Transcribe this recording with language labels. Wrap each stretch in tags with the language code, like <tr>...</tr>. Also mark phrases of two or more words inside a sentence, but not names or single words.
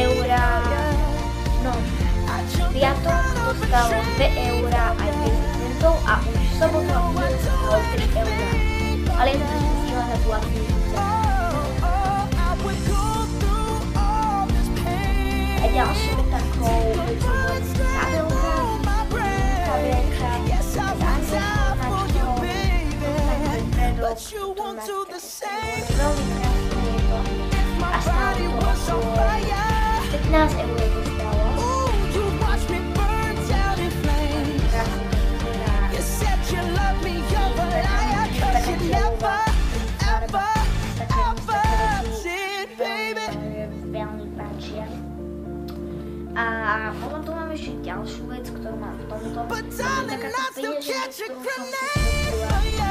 <sk>eurá, no piatok to stalo 2 eurá aj 50 centov a už v sobotu a v nedeľu stalo 3 eurá. Ale ja som to stihla na tú aktivitu. A ďalšou takou vecou kabelka,</sk> <en>But you won't do the same.</en> <sk>A stále to bolo 15 eur to stalo.</sk> <en>You watch me burn down in flames. You said you love me, you're a liar, 'cause you never, ever, ever did, baby.</en> <sk>Veľmi páčia. A potom tu mám ešte ďalšiu vec, ktorú mám v tomto. Taká penieženka, ktorú som si kúpila.</sk>